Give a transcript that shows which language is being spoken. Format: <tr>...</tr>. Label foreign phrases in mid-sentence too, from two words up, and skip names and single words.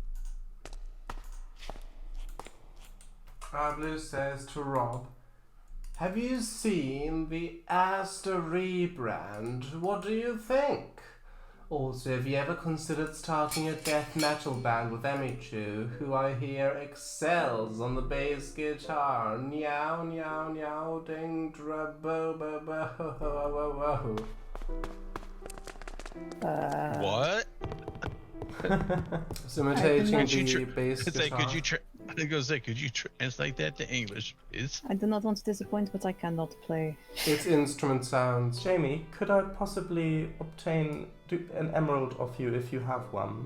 <en>Blue says to Rob, have you seen the Asta rebrand? What do you think? Also, have you ever considered starting a death metal band with Emichu, who I hear excels on the bass guitar? Meow, meow, meow, ding, dra, bo, bo, bo, ho, ho, ho, ho. What? It's imitating Could the bass Say, guitar. could you could you translate that to English, please? I do not want to disappoint, but I cannot play. It's instrument sounds. Jamie, could I possibly obtain an emerald of you if you have one?</en>